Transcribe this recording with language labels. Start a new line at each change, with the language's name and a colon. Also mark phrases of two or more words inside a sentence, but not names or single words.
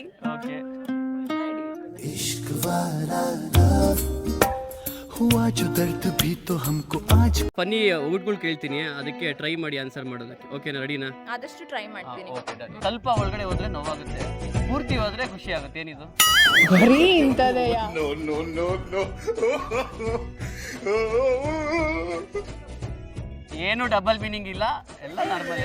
Kannada: ಓಕೆ.
Hindi: इश्क वाला लव हुआ जो दर्द भी तो हमको आज.
Kannada: ಫನ್ನಿ ಒಗ್ಗಟ್ಗಳು ಕೇಳ್ತೀನಿ, ಅದಕ್ಕೆ ಟ್ರೈ ಮಾಡಿ ಆನ್ಸರ್ ಮಾಡೋದಕ್ಕೆ, ಓಕೆನಾ? ರೆಡಿನಾ? ಆದಷ್ಟು ಟ್ರೈ ಮಾಡ್ತೀನಿ. ಸ್ವಲ್ಪ ಒಳಗಡೆ ಹೋದ್ರೆ ನೋವಾಗುತ್ತೆ, ಪೂರ್ತಿ ಹೋದ್ರೆ ಖುಷಿ ಆಗುತ್ತೆ. ಏನಿದು? ಬರೀ ಇಂತದೆಯ.
English: No no no no.
Kannada: ಏನು
English: double meaning
Kannada: ಇಲ್ಲ, ಎಲ್ಲ ನಾರ್ಮಲ್.